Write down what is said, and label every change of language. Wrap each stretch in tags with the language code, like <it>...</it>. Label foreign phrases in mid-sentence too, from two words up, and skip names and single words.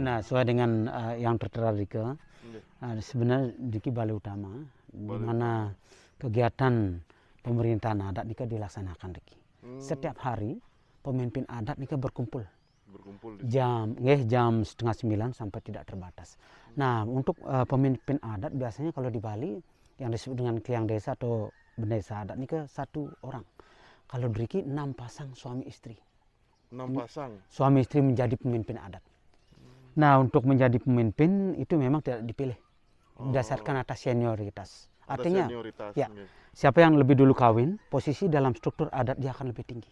<id>Oke, nah sesuai dengan yang tertera di sebenarnya di Bali Utama, di mana kegiatan pemerintahan adat nika dilaksanakan Riki. Setiap hari pemimpin adat nika berkumpul jam 8:30 sampai tidak terbatas. Nah, untuk pemimpin adat biasanya kalau di Bali yang disebut dengan kliang desa atau bendesa adat nika 1 orang. Kalau di Riki 6 pasang suami istri. 6 pasang suami istri menjadi pemimpin adat. Nah, untuk menjadi pemimpin itu memang tidak dipilih berdasarkan atas senioritas. Artinya, ya, siapa yang lebih dulu kawin, posisi dalam struktur adat dia akan lebih tinggi.</id>